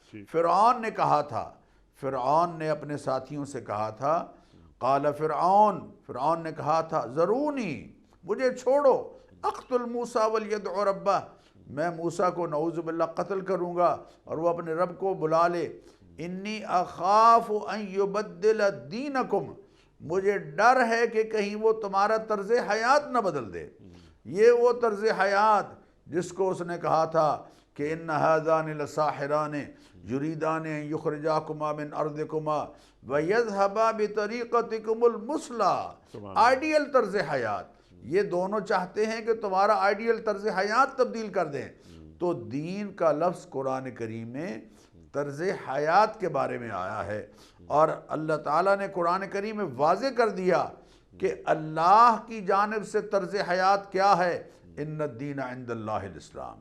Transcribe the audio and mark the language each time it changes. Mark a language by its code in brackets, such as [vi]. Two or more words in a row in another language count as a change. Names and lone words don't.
[ur] فرعون نے کہا تھا، فرعون نے اپنے ساتھیوں سے کہا تھا قال فرعون نے کہا تھا ذرونی، مجھے چھوڑو، [ar] اقتل موسیٰ ولیدع ربہ، [ur] میں موسیٰ کو [ar] نعوذ باللہ [ur] قتل کروں گا اور وہ اپنے رب کو بلا لے، [ar] انی اخاف ان یبدل دینکم، [ur] مجھے ڈر ہے کہ کہیں وہ تمہارا طرز حیات نہ بدل دے۔ یہ وہ طرز حیات جس کو اس نے کہا تھا کہ [ar] ان ھذان لساحران یریدان ان یخرجاکما من ارضکما ویذھبا بطریقتکم المثلی، [ur] آئیڈیل طرز حیات، یہ دونوں چاہتے ہیں کہ تمہارا آئیڈیل طرز حیات تبدیل کر دیں۔ تو دین کا لفظ قرآن کریم میں طرز حیات کے بارے میں آیا ہے، اور اللہ تعالیٰ نے قرآن کریم میں واضح کر دیا کہ اللہ کی جانب سے طرز حیات کیا ہے، [ar] ان الدین عند اللہ الاسلام۔